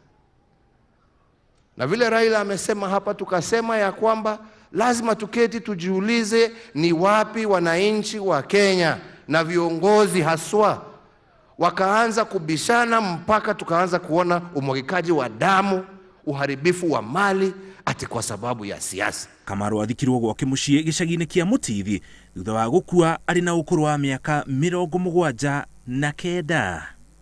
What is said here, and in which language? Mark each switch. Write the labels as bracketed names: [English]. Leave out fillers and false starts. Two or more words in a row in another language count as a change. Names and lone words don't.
[Swahili] Na vile Raila amesema hapa, tukasema ya kwamba lazima tuketi tujiulize ni wapi wananchi wa Kenya na viongozi haswa wakaanza kubishana mpaka tukaanza kuona umwagikaji wa damu, uharibifu wa mali ati kwa sababu ya siasa. [Kikuyu] Kamaru athikirwo gwake muciĩ gĩcagi-inĩ kĩa Muthithi thutha wa gũkua arĩ na ũkũrũ wa mĩaka 79.